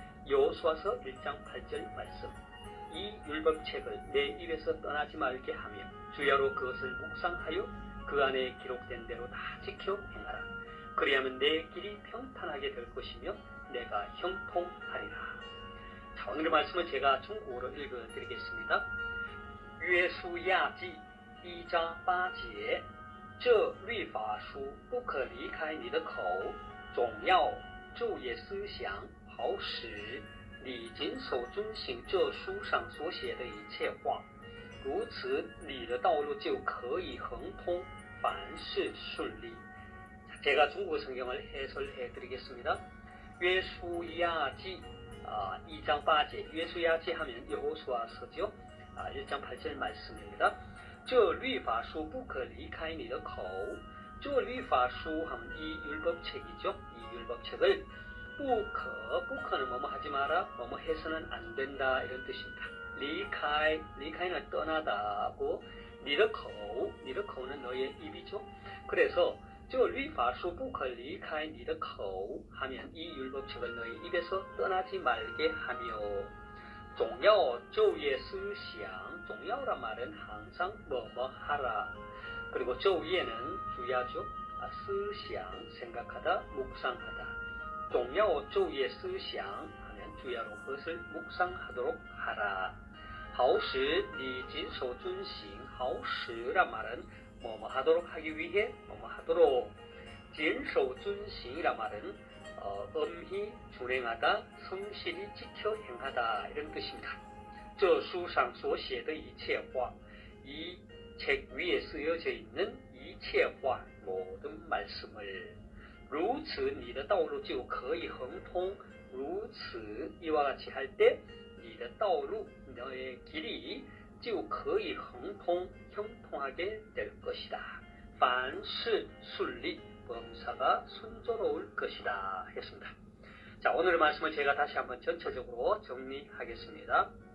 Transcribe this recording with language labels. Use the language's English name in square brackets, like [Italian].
[Korean] 여호수아서 1장 8절 말씀. 이 율법책을 내 입에서 떠나지 말게 하며 주야로 그것을 묵상하여 그 안에 기록된 대로 다 지켜 행하라. 그리하면 내 길이 평탄하게 될 것이며 내가 형통하리라. 자, 오늘의 말씀을 제가 중국어로 읽어드리겠습니다. [Chinese] 约书亚记1章8节，这律法书不可离开你的口，总要昼夜思想，好使你谨守遵行这书上所写的一切话，如此你的道路就可以亨通，凡事顺利。 [Korean] 제가 중국어 성경을 해설해 드리겠습니다. 约书亚记 2장 8제约书亚记 하면 여호수아서죠. 1장 8절 말씀입니다. [Chinese] 这律法书不可离开你的口. 这律法书 [Korean] 하면 이 율법책이죠. 이 율법책을 [Chinese] 不可 [Korean] 는 뭐뭐 하지 마라, 뭐뭐 해서는 안 된다 이런 뜻입니다. 리카이는 떠나다고, 니더코는 너의 입이죠. 그래서 [Chinese] 这律法书不可离开你的口 [Korean] 하면 이 율법책을 너의 입에서 떠나지 말게 하며 [Chinese] 总要昼夜思想, 总要 [Korean] 란 말은 항상 뭐뭐 하라. 그리고 [Chinese] 昼夜 [Korean] 는 주야죠. [Chinese] 思想 [Korean] 생각하다, 묵상하다. [Chinese] 总要昼夜思想 [Korean] 하면 주야로 그것을 묵상하도록 하라. [Chinese] 好使你谨守遵行, 好使 [Korean] 란 말은 뭐뭐 하도록 하기 위해 뭐뭐 하도록. [Chinese] 谨守遵行 [Korean] 이란 말은 엄히 준행하다, 성실히 지켜 행하다 이런 뜻입니다. [Chinese] 这书上所写的一切话, [Korean] 이 책 위에 쓰여져 있는 [Chinese] 一切话 [Korean] 모든 말씀을 [Chinese] 如此你的道路就可以亨通. 如此 [Korean] 이와 같이 할 때 [Chinese] 你的道路 [Korean] 너의 길이 [Chinese] 就可以亨通 [Korean] 형통하게 될 것이다. [Chinese] 凡事顺利 [Korean] 범사가 순조로울 것이다 했습니다. 자, 오늘의 말씀을 제가 다시 한번 전체적으로 정리하겠습니다.